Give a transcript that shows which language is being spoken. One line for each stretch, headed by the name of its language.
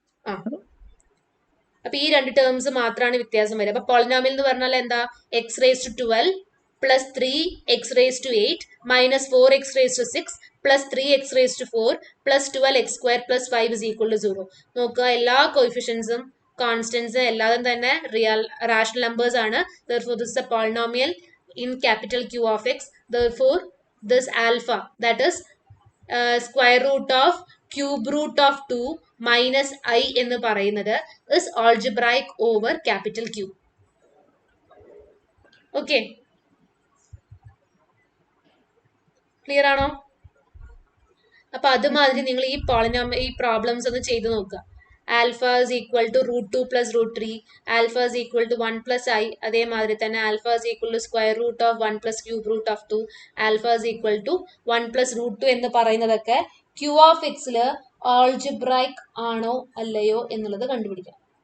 Malayalam: ആ, അപ്പൊ ഈ രണ്ട് ടേംസ് മാത്രമാണ് വ്യത്യാസം വരിക. അപ്പൊ പോളിനോമിയൽ എന്ന് പറഞ്ഞാൽ എന്താ?
English: X raise to 12 +3 x raise to 8 -4 x raise to 6 +3 x raise to 4 +12 x square +5 = 0.
Malayalam: നോക്കുക, എല്ലാ കോഎഫിഷ്യൻസും കോൺസ്റ്റന്റ്സ് എല്ലാതും തന്നെ റിയൽ റാഷണൽ നമ്പേഴ്സ് ആണ്.
English: therefore this is a polynomial in capital Q of x. therefore this alpha, that is square root of cube root of 2 minus I
Malayalam: എന്ന് പറയുന്നത്
English: is algebraic over capital Q.
Malayalam: Okay, clear ആണോ? അപ്പൊ അതുമാതിരി നിങ്ങൾ ഈ problems ഒന്ന് ചെയ്ത് നോക്കുക. Alpha is equal to √2 + √3, alpha is equal to 1 + I, അതേമാതിരി തന്നെ alpha
English: is equal to square root of 1 + cube root of 2,
Malayalam: alpha is equal to 1 + √2 എന്ന് പറയുന്നതൊക്കെ Q of x ആൾജിബ്രായിക് ആണോ അല്ലയോ എന്നുള്ളത് കണ്ടുപിടിക്കാം.